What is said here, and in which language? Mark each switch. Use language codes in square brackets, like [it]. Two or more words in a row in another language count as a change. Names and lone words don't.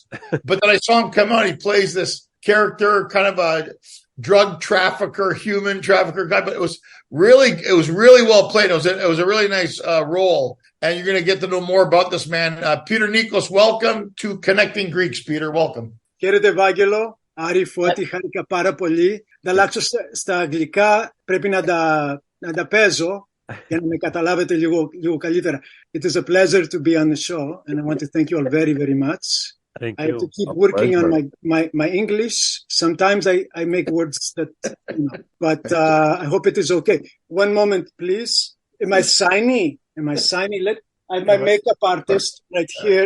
[en] But then I saw him come out. He plays this character, kind of a drug trafficker, human trafficker guy. But it was really well played. It was a really nice role. And you're going to get to know more about this man. Peter Nikkos, welcome to Connecting Greeks, Peter. Welcome. [el] Χαίρετε, Ευάγγελο. Άρη, Φώτη, χάρηκα πάρα πολύ. Θα αλλάξω στα αγγλικά. Πρέπει να τα παίζω για να με καταλάβετε λίγο καλύτερα. [en] It is a pleasure to be on the show, and I want to thank you all very, very much. Thank I you. have to keep working on my English. Sometimes I make words that, but I hope it is okay. One moment, please. Am I shiny? I have my makeup artist right here.